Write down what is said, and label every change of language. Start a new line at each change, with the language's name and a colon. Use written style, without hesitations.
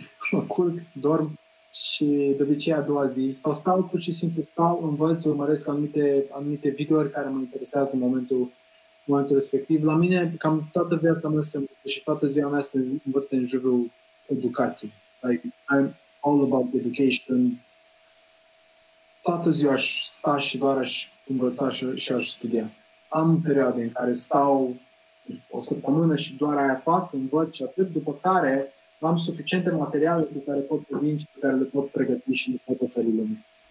Romanian: Mă culc, dorm și de obicei a doua zi, sau stau pur și simplu, învăț, urmăresc anumite videouri care mă interesează în momentul respectiv. La mine, cam toată viața mea se învârte și toată ziua mea se învârte în jurul educației.
English: Like, I'm all about education.
Romanian: Toată ziua aș sta și doar aș învăța și aș studia. Am perioade în care stau o săptămână și doar aia fac, învăț și atât, după care am suficiente materiale pe care pot să vin și pe care le pot pregăti și le pot oferi lumii.